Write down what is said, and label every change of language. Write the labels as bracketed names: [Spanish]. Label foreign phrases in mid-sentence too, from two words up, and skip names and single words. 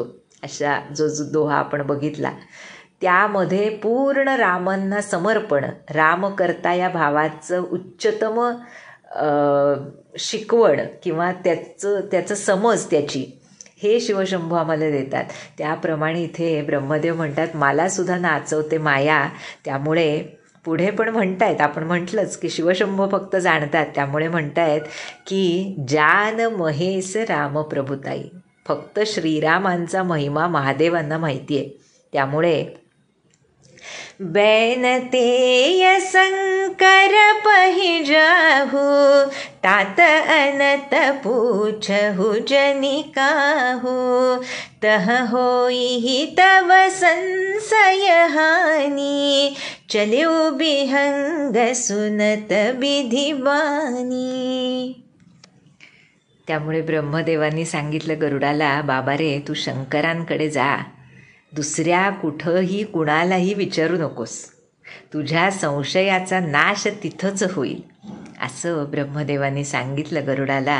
[Marathi] अशा जो दोहा आपण बघितला त्यामध्ये पूर्ण रामांना समर्पण, राम करता या भावाचं उच्चतम शिकवण किंवा त्याचं समज त्याची हे शिवशंभू आम्हाला देतात. त्याप्रमाणे इथे ब्रह्मदेव म्हणतात मला सुद्धा नाचवते माया. त्यामुळे पुढे पण म्हणतायत, आपण म्हटलंच की शिवशंभू फक्त जाणतात, त्यामुळे म्हणतायत की [Awadhi] जान महेश राम प्रभुताई, [Marathi] फक्त श्रीरामांचा महिमा महादेवांना माहिती आहे. [Awadhi] त्यामुळे बैनतेय शंकर पहि जाहू, तात अनत पूछहु जनिकाहू, तह होई तव संशय हानि, चलिउ बिहंग सुनत विधिवानी. [Marathi] त्यामुळे ब्रह्मदेवांनी सांगितलं गरुडाला, बाबा रे तू शंकरांकडे जा, दुसऱ्या कुठंही कुणालाही विचारू नकोस, तुझ्या संशयाचा नाश तिथंच होईल असं ब्रह्मदेवांनी सांगितलं गरुडाला.